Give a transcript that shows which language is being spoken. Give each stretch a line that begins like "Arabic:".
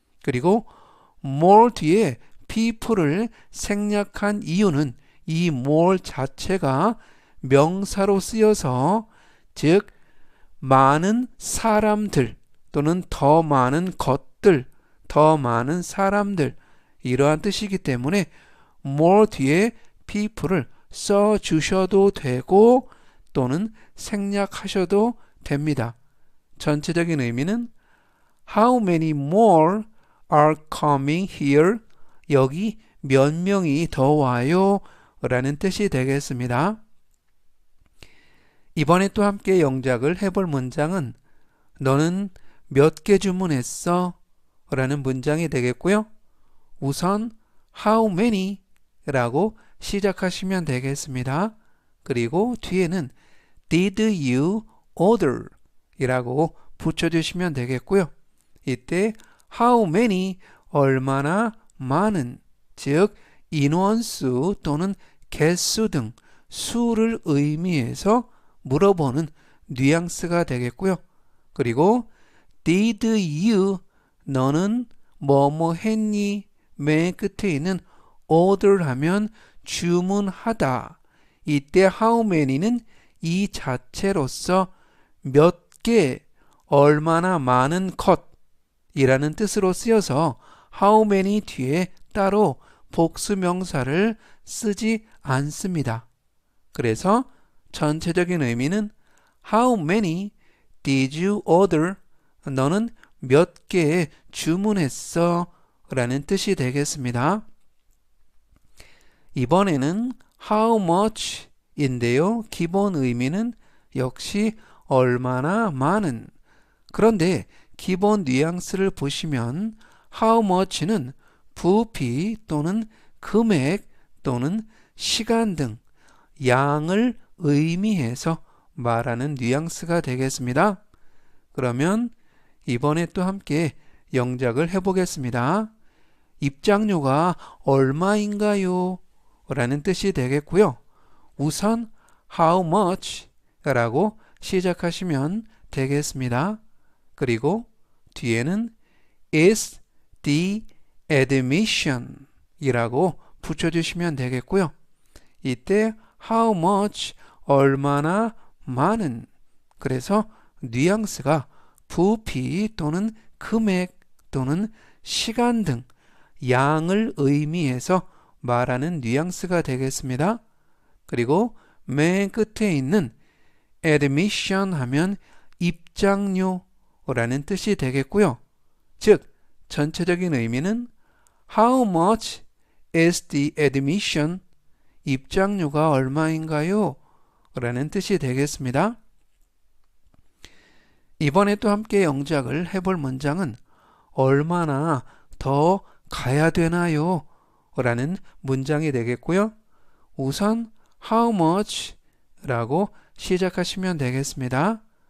Korean: 그리고 more 뒤에 people을 생략한 이유는 이 more 자체가 명사로 쓰여서 즉 많은 사람들 또는 더 많은 것들, 더 많은 사람들 이러한 뜻이기 때문에 more 뒤에 people을 써주셔도 되고 또는 생략하셔도 됩니다. 전체적인 의미는
English: How many more are coming here?
Korean: 여기 몇 명이 더 와요? 라는 뜻이 되겠습니다. 이번에 또 함께 영작을 해볼 문장은 너는 몇 개 주문했어? 라는 문장이 되겠고요. 우선
English: How many?
Korean: 라고 시작하시면 되겠습니다. 그리고 뒤에는
English: Did you order?
Korean: 이라고 붙여주시면 되겠고요. 이때 how many, 얼마나 많은, 즉 인원수 또는 개수 등 수를 의미해서 물어보는 뉘앙스가 되겠고요. 그리고 did you, 너는 뭐뭐 했니? 맨 끝에 있는 order 하면 주문하다. 이때 how many는 이 자체로서 몇 개, 얼마나 많은 것이라는 뜻으로 쓰여서 how many 뒤에 따로 복수명사를 쓰지 않습니다. 그래서 전체적인 의미는
English: How many did you order?
Korean: 너는 몇 개 주문했어? 라는 뜻이 되겠습니다. 이번에는 How much 인데요. 기본 의미는 역시 얼마나 많은. 그런데 기본 뉘앙스를 보시면 How much는 부피 또는 금액 또는 시간 등 양을 의미해서 말하는 뉘앙스가 되겠습니다. 그러면 이번에 또 함께 영작을 해보겠습니다. 입장료가 얼마인가요? 라는 뜻이 되겠고요. 우선
English: How much?
Korean: 라고 시작하시면 되겠습니다. 그리고 뒤에는
English: Is the admission?
Korean: 이라고 붙여주시면 되겠고요. 이때 How much? 얼마나 많은. 그래서 뉘앙스가 부피 또는 금액 또는 시간 등 양을 의미해서 말하는 뉘앙스가 되겠습니다. 그리고 맨 끝에 있는 admission 하면 입장료라는 뜻이 되겠고요. 즉 전체적인 의미는
English: How much is the admission?
Korean: 입장료가 얼마인가요? 라는 뜻이 되겠습니다. 이번에 또 함께 영작을 해볼 문장은 얼마나 더 가야 되나요? 라는 문장이 되겠고요. 우선 how much 라고 시작하시면 되겠습니다.